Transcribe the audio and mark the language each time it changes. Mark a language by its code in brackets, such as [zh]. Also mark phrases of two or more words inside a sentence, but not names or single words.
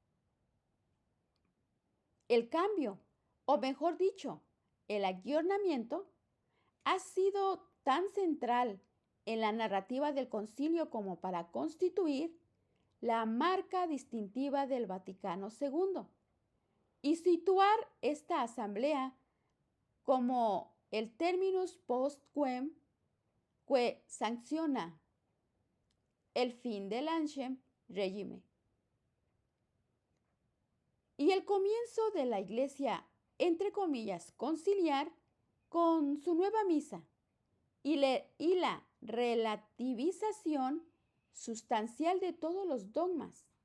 [es] El cambio, o mejor dicho, el aggiornamiento, ha sido tan central en la narrativa del concilio como para constituir la marca distintiva del Vaticano II y situar esta asamblea como el [la] terminus post quem [es] que sanciona el fin del [fr] Ancien Regime [es] y el comienzo de la Iglesia, entre comillas, conciliar con su nueva misa y la relativización sustancial de todos los dogmas.